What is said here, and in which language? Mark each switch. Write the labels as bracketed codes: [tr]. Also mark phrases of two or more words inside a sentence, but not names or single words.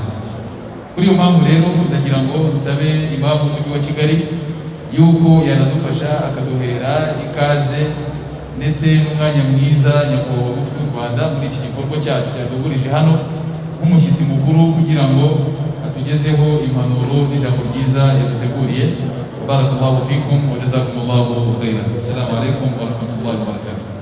[rw] Kuri iyo mpamvu rero ndagira ngo nsabe Imamu w'Umujyi wa Kigali yuko yanadufasha akaduhera ikaze ndetse n'umwanya mwiza nyakubahwa Mufti w'u Rwanda muri iki gikorwa cyacu cyadugurije hano nk'umushyitsi mukuru, kugira ngo atugezeho impanuro n'ijambo ryiza yaduteguriye. [ar] بارك الله فيكم وجزاكم الله خيرا. السلام عليكم ورحمة الله وبركاته.